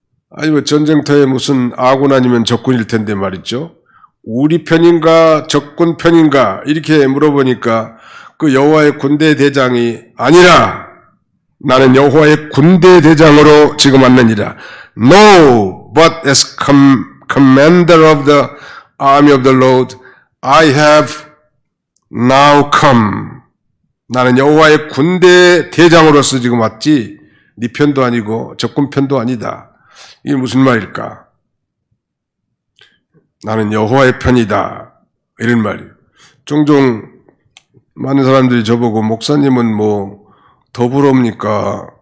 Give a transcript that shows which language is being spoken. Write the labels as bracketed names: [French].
[Korean] 아니 뭐 전쟁터에 무슨 아군 아니면 적군일 텐데 말이죠. 우리 편인가 적군 편인가 이렇게 물어보니까 그 여호와의 군대 대장이 아니라 나는 여호와의 군대 대장으로 지금 왔느니라. [English] No, but as commander of the army of the Lord, I have now come. [Korean] 나는 여호와의 군대 대장으로서 지금 왔지 네 편도 아니고 적군 편도 아니다. 이게 무슨 말일까? 나는 여호와의 편이다. 이런 말이에요. 종종 많은 사람들이 저보고 목사님은 뭐 더불어입니까?